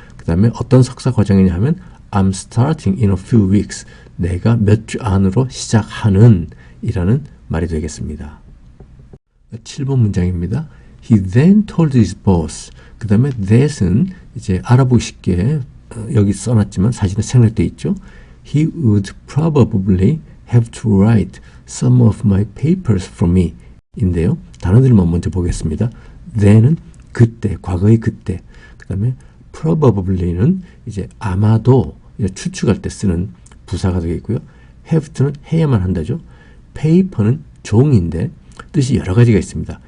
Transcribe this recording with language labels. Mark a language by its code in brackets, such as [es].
[ko] 그 다음에 어떤 석사 과정이냐 하면 [en] I'm starting in a few weeks, [ko] 내가 몇 주 안으로 시작하는 이라는 말이 되겠습니다. 7번 문장입니다. [en] He then told his boss. [ko] 그 다음에 that은 이제 알아보기 쉽게 여기 써놨지만 사실은 생략되어 있죠. [en] He would probably have to write some of my papers for me [ko] 인데요. 단어들만 먼저 보겠습니다. then은 그때, 과거의 그때. 그 다음에 probably는 이제 아마도 추측할 때 쓰는 부사가 되겠고요. have to는 해야만 한다죠. paper는 종인데 뜻이 여러 가지가 있습니다.